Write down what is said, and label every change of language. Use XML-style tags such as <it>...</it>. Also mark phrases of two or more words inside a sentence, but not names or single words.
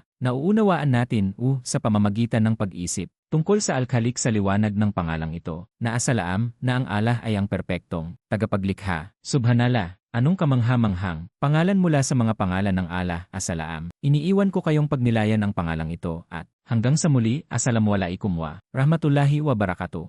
<tl>Nauunawaan natin, sa pamamagitan ng pag-isip tungkol sa Al-Khaliq sa liwanag ng pangalang ito, na As-Salaam, na ang Allah ay ang perpektong tagapaglikha. Subhanallah. Anong kamangha-manghang pangalan mula sa mga pangalan ng Allah, As-Salaam. Iniiwan ko kayong pagnilayan ang pangalang ito at hanggang sa muli,</tl> <ar>السلام عليكم ورحمة الله وبركاته.</ar>